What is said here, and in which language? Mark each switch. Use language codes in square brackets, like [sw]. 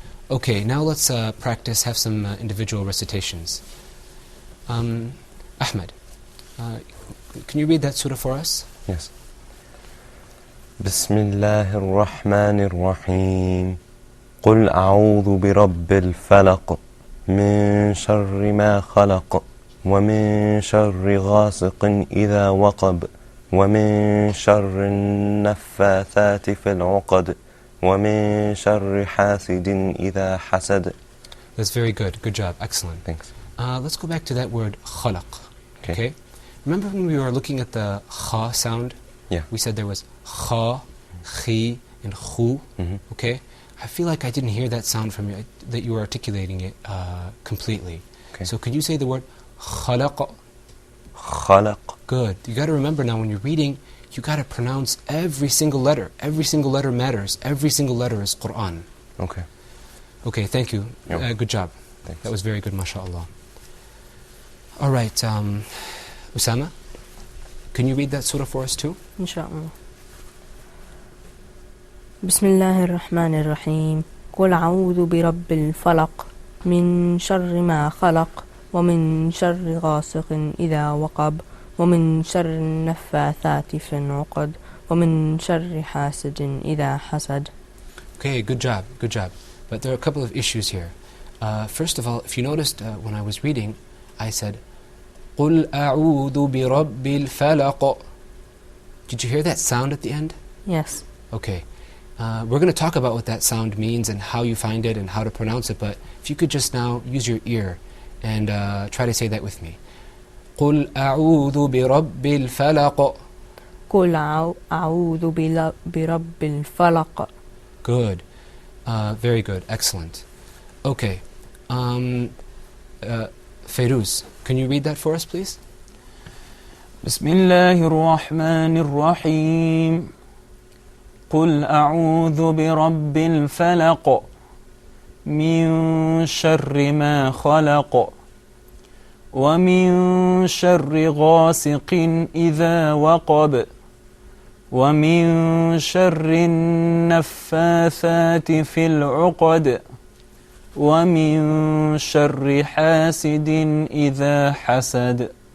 [en] Okay, now let's practice, have some individual recitations. Ahmed, can you read that surah for us? Yes. [ar] بسم الله الرحمن الرحيم قل أعوذ برب الفلق من شر ما خلق ومن شر غاسق إذا وقب ومن شر النفاثات في العقد ومن شر حاسد إذا حسد. [en] That's very good. Good job. Excellent. Thanks. Let's go back to that word khalaq. Okay. Remember when we were looking at the kha sound? Yeah. We said there was kha, khi, and khu. Okay. I feel like I didn't hear that sound from you, that you were articulating it completely. Okay. So could you say the word khalaq? [ar] خلق. [en] Good. You got to remember now when you're reading, you got to pronounce every single letter. Every single letter matters. Every single letter is Qur'an. Okay. Okay, thank you. Good job. Thanks. That was very good, mashallah. All right, Osama, can you read that surah for us too? [ar] إن شاء الله. بسم الله الرحمن الرحيم قل أعوذ برب الفلق من شر ما خلق ومن شر غاسق إذا وقب ومن شر النفاثات في العقد ومن شر حاسد إذا حسد. [en] Okay, good job, good job. But there are a couple of issues here. First of all, if you noticed when I was reading, I said, قُلْ أَعُوذُ بِرَبِّ الْفَلَقِ. Did you hear that sound at the end? Yes. Okay. We're going to talk about what that sound means and how you find it and how to pronounce it, but if you could just now use your ear and try to say that with me. [ar] قُلْ أَعُوذُ بِرَبِّ الْفَلَقِ. قل أعوذ برب الفلق. [en] Good. Very good. Excellent. Okay. Feiruz, can you read that for us, please? [ar] بسم الله الرحمن الرحيم قل أعوذ برب الفلق من شر ما خلق ومن شر غاسق إذا وقب ومن شر النفاثات في العقد ومن شر حاسد إذا حسد.